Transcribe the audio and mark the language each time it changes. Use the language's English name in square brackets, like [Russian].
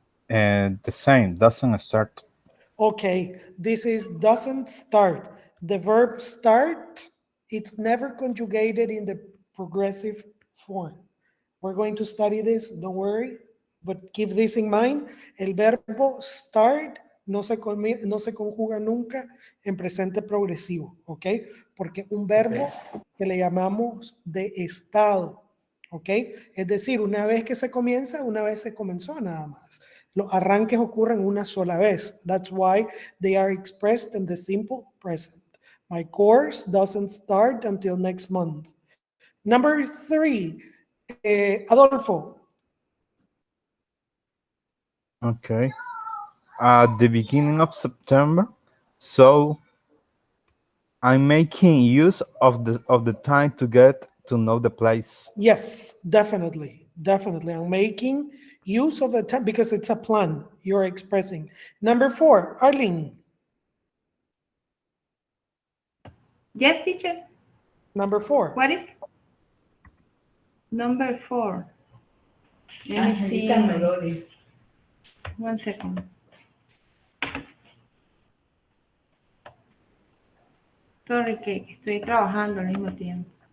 [English] And the same, doesn't start. Okay, this is doesn't start. The verb start, it's never conjugated in the progressive form. We're going to study this, don't worry, but keep this in mind. [Spanish] El verbo start no se conjuga nunca en presente progresivo, ¿ok? Porque un verbo que le llamamos de estado, ¿ok? Es decir, una vez que se comienza, una vez se comenzó nada más. Los arranques ocurren una sola vez. [English] That's why they are expressed in the simple present. My course doesn't start until next month. Number 3, Adolfo. Okay. At the beginning of September, so I'm making use of the time to get to know the place. Yes, definitely. Definitely. I'm making use of the time because it's a plan you're expressing. Number 4, Arlene. Yes, teacher. Number 4. What is number 4? Let me see. 1 second. Sorry, [Spanish] que estoy trabajando al mismo tiempo.